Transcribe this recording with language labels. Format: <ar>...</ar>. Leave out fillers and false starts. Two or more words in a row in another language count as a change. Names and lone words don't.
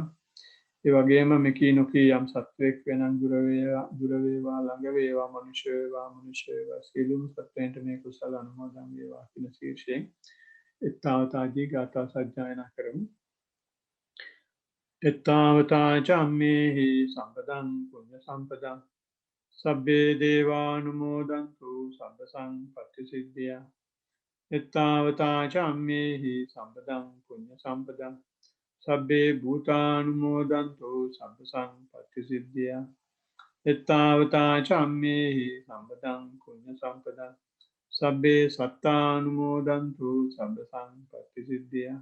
<si>ඒ වගේම මෙකී නොකී යම් සත්වයක් වෙනන් දුර වේවා ළඟ වේවා මනුෂ්‍ය වේවා සියලුම සත්වයන්ට මේ කුසල අනුමෝදන් වේවා කියන ශීර්ෂයෙන් එත්තාවතාදී ගාථා සජ්ජායනා කරමු.</si> <pi>එත්තාවතා චම්මේහි සම්පදං පුඤ්ඤ සම්පදං සබ්බේ දේවානුමෝදන්තු සබ්බ සංපත්ති සිද්ධියා. එත්තාවතා චම්මේහි සම්පදං පුඤ්ඤ සම්පදං සබ්බේ භූතානුමෝදන්තු සබ්බ සංපත්ති සිද්ධියා. එත්තාවතා චම්මේහි සම්පදං පුඤ්ඤ සම්පදං සබ්බේ සත්තානුමෝදන්තු සබ්බ සංපත්ති සිද්ධියා.</pi>